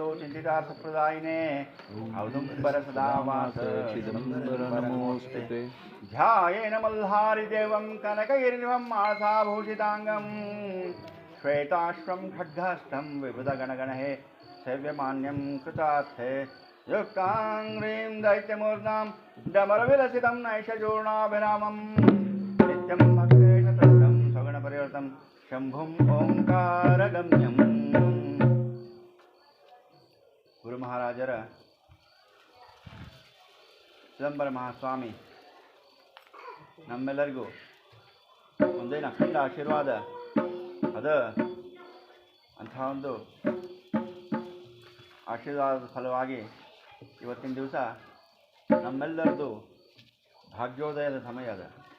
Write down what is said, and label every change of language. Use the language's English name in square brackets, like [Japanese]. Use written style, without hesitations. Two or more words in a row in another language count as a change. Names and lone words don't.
[Sanskrit] चिंतितार्थप्रदायिने औदुंबर सदावास चिदंबर नमोस्तुते ध्यायेन मल्हारिदेवं कनकैर्निभं मासाभूषितांगं श्वेताश्वं खड्गहस्तं विबुधगणगणहे सेव्यमान्यं कृतार्थे युक्तांग्रीं दैत्यमूर्धां डमरविलसितं नैषचूर्णाभिरामं नित्यं भक्तेशततं सगुणपरिवर्तं शंभुं ओंकारगम्यं [Kannada] ಗುರು ಮಹಾರಾಜರ ಚಿದಂಬರ ಮಹಾಸ್ವಾಮಿ ನಮ್ಮೆಲ್ಲರಿಗೂ ಒಂದೇನು ಅಖಂಡ ಆಶೀರ್ವಾದ ಅದ ಅಂಥ ಒಂದು ಆಶೀರ್ವಾದದ ಫಲವಾಗಿ ಇವತ್ತಿನ ದಿವಸ ನಮ್ಮೆಲ್ಲರದು ಭಾಗ್ಯೋದಯದ ಸಮಯ ಅದ.